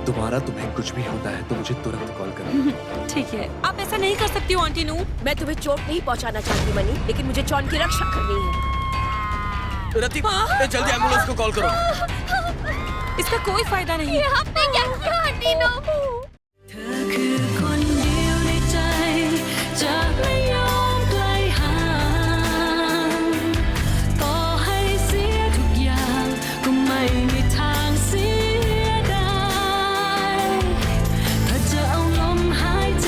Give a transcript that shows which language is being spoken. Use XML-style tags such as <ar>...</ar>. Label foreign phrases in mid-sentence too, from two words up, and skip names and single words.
<hi>दोबारा तुम्हें कुछ भी होता है तो मुझे तुरंत कॉल करना। ठीक है, आप ऐसा नहीं कर सकती हो आंटी नू। मैं तुम्हें चोट नहीं पहुंचाना चाहती मनी, लेकिन मुझे जॉन की रक्षा करनी है। रति, जल्दी एम्बुलेंस को कॉल करो। इसका कोई फायदा नहीं। आपने क्या किया आंटी नो?</hi> <th>เธอคือคนเดียวในใจจะไม่ยอมไกลห่างต่อให้เสียทุก อย่างก็ไม่มีทางเสียดายถ้าจะเอาลมหายใจ</th>